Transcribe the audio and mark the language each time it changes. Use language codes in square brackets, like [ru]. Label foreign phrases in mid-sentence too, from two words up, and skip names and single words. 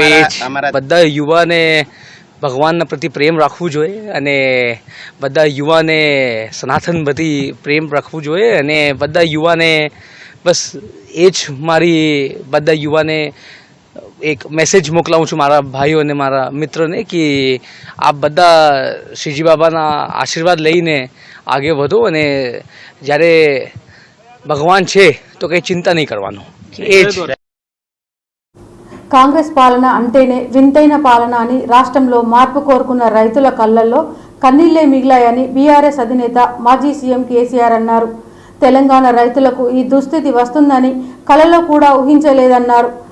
[gu] એ જ બધા યુવાને ભગવાનના પ્રતિ પ્રેમ રાખવું જોઈએ અને બધા યુવાને સનાતન પ્રતિ પ્રેમ રાખવું જોઈએ અને બધા યુવાને બસ એ જ મારી બધા યુવાને એક મેસેજ મોકલાવું છું મારા ભાઈઓ અને મારા મિત્રોને કે આપ બધા શ્રીજી બાબાના આશીર્વાદ લઈને આગે વધો અને જ્યારે ભગવાન છે તો કંઈ ચિંતા નહીં કરવાનું. એ જ [te] కాంగ్రెస్ పాలన అంటేనే వింతైన పాలన అని రాష్ట్రంలో మార్పు కోరుకున్న రైతుల కళ్ళల్లో కన్నీళ్లే మిగిలాయని బీఆర్ఎస్ అధినేత మాజీ సీఎం కేసీఆర్ అన్నారు. తెలంగాణ రైతులకు ఈ దుస్థితి వస్తుందని కలలో కూడా ఊహించలేదన్నారు.